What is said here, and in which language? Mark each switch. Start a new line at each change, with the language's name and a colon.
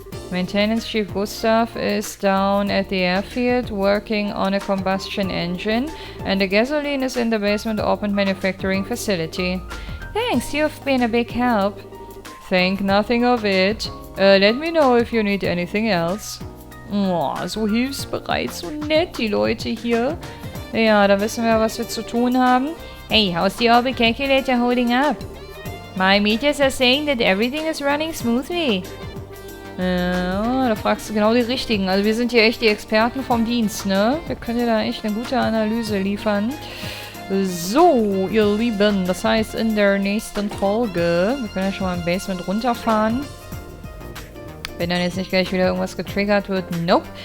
English: Maintenance Chief Gustav is down at the airfield working on a combustion engine, and the gasoline is in the basement open manufacturing facility. Thanks, you've been a big help. Think nothing of it. Let me know if you need anything else.
German: Oh, so hilfsbereit, so nett, die Leute hier. Ja, da wissen wir, was wir zu tun haben.
English: Hey, how's the orbital calculator holding up? My meters are saying that everything is running smoothly.
German: Ja, da fragst du genau die Richtigen. Also wir sind hier echt die Experten vom Dienst, ne? Wir können dir da echt eine gute Analyse liefern. So, ihr Lieben, das heißt in der nächsten Folge, wir können ja schon mal im Basement runterfahren, wenn dann jetzt nicht gleich wieder irgendwas getriggert wird. Nope.